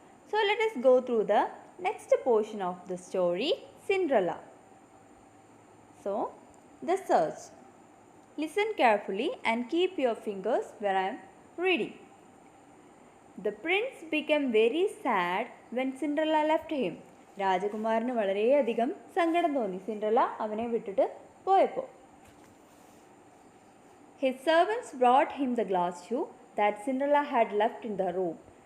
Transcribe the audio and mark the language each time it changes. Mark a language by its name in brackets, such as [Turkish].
[English] So let us go through the next portion of the story, Cinderella. So, the search. Listen carefully and keep your fingers where I am reading. The prince became very sad when Cinderella left him. [Malayalam] രാജകുമാരന് വളരെയധികം സങ്കടം തോന്നി Cinderella അവനെ വിട്ടിട്ട് പോയപ്പോൾ. [English] His servants brought him the glass shoe that Cinderella had left in the room.